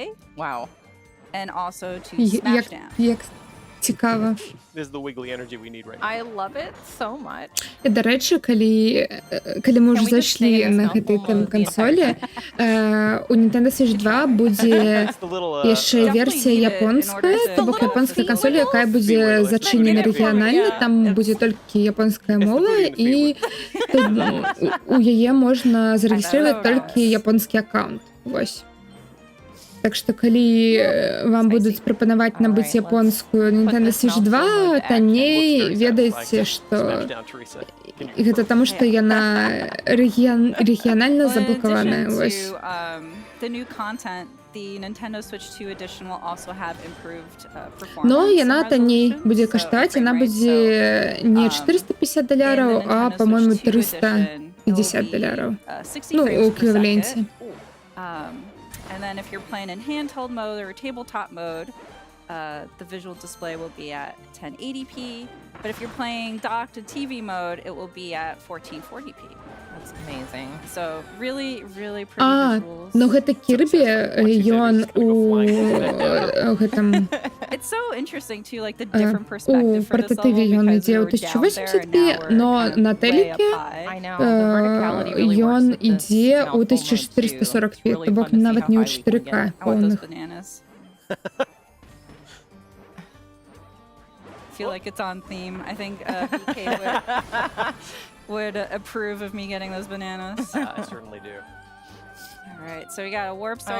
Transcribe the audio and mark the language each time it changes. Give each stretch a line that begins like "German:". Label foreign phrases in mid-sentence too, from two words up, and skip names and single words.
English: Wow. and also to
Belarusian: Як,
English: smash down.
Belarusian: як цікава.
English: This is the wiggly energy we need right now. I love it so much.
Belarusian: І, до речі, калі мы ўжо
English: Can we just
Belarusian: зайшлі
English: stay in
Belarusian: на
English: this
Belarusian: гэтай
English: mouthful mode the
Belarusian: кансолі, у Nintendo Switch 2 будзе
English: It's the little,
Belarusian: яшчэ
English: Definitely
Belarusian: версія
English: need it in order
Belarusian: японская,
English: to-
Belarusian: то бок японская кансоль, якая будзе
English: Speedway,
Belarusian: зачынена
English: like,
Belarusian: рэгіянальна,
English: yeah.
Belarusian: там будзе толькі японская
English: It's the
Belarusian: мова,
English: booty and
Belarusian: і у яе можна зарэгістраваць толькі японскі аккаунт. Вось. Так што калі вам будуць прапанаваць набыць
English: Alright,
Belarusian: японскую Nintendo Switch 2 танней, ведайце, што
English: Smash down, Teresa. Can
Belarusian: і
English: you-
Belarusian: гэта таму, што яна рэгіянальна
English: Well, in
Belarusian: заблакаваная.
English: addition
Belarusian: Вось.
English: to the new content, the Nintendo Switch 2 edition will also have improved performance.
Belarusian: Но
English: and
Belarusian: яна танней
English: resolution,
Belarusian: будзе
English: so
Belarusian: каштаваць,
English: frame
Belarusian: яна
English: rate.
Belarusian: будзе не
English: in
Belarusian: $450,
English: the
Belarusian: а,
English: Nintendo
Russian: по-моему,
English: Switch 2 edition, it will
Belarusian: $350.
English: be, 60
Belarusian: Ну,
English: frames
Belarusian: у
English: per
Russian: эквиваленте.
English: second. And then if you're playing in handheld mode or tabletop mode, the visual display will be at 1080p. But if you're playing docked to TV mode, it will be at 1440p. That's amazing. So really, really pretty
Belarusian: А,
English: visuals.
Belarusian: ну гэта Кірбі, ён у гэтым
English: It's so interesting too, like the
Belarusian: у
English: different perspective for this level
Belarusian: партативе ён
English: because
Belarusian: ідзе
English: we
Belarusian: ў
English: were down there and
Belarusian: 1080p,
English: now we're
Belarusian: но
English: kind of
Belarusian: на
English: way up
Belarusian: телеке
English: high. I know. The verticality really works
Belarusian: ён
English: with this
Belarusian: ідзе ў
English: mouthful mode, too.
Belarusian: 1440p,
English: It's really
Belarusian: то бок
English: fun to see
Belarusian: нават
English: how
Belarusian: не ў
English: high we can
Belarusian: 4К
English: I get. want those
Belarusian: поўных.
English: bananas. Feel like it's on theme. I think BK would approve of me getting those bananas. I certainly do. All right, so we got a warp star